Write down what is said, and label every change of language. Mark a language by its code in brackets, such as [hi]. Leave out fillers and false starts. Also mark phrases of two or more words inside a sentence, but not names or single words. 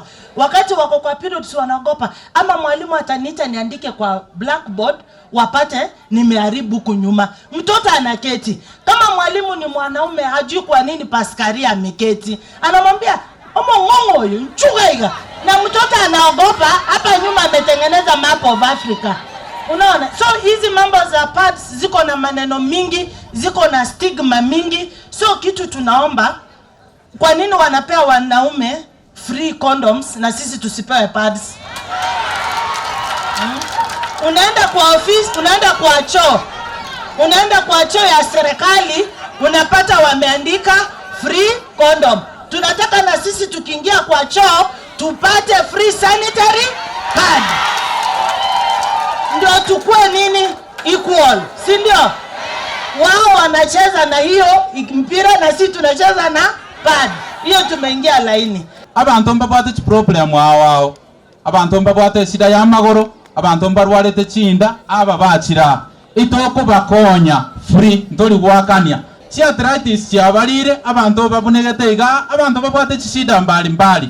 [sw] Wakati wako kwa periods wanaogopa, ama mwalimu ataniita niandike kwa blackboard wapate nimeharibu huku nyuma. Mtoto anaketi. Kama mwalimu ni mwanaume hajui kwa nini Paskaria ameketi, anamwambia [guz] omo ngongo [sw] huyu nchugaiga, na mtoto anaogopa. Hapa nyuma ametengeneza [en] map of Africa. [sw] Unaona? So hizi mambo za pads ziko na maneno mingi, ziko na stigma mingi. So kitu tunaomba, kwa nini wanapea wanaume [en] free condoms [sw] na sisi tusipewe pads? Unaenda kwa ofisi, unaenda kwa choo. Unaenda kwa choo ya serikali, unapata wameandika [en] free condom. [sw] Tunataka na sisi tukiingia kwa choo tupate [en] free sanitary pad. [sw] Ndio tukue nini? Equal, si ndio? Wao wanacheza na hiyo mpira na sisi tunacheza na pad. Hiyo tumeingia laini. [guz] Abantu mbabwate problem wao. Abantu mbabwate shida ya magoro, abantu mbarwarete chinda aba bachira. Itoko bakonya free ndoli gwakania. Si arthritis yabalire abantu babunegete iga, abantu babwate chishida mbali mbali.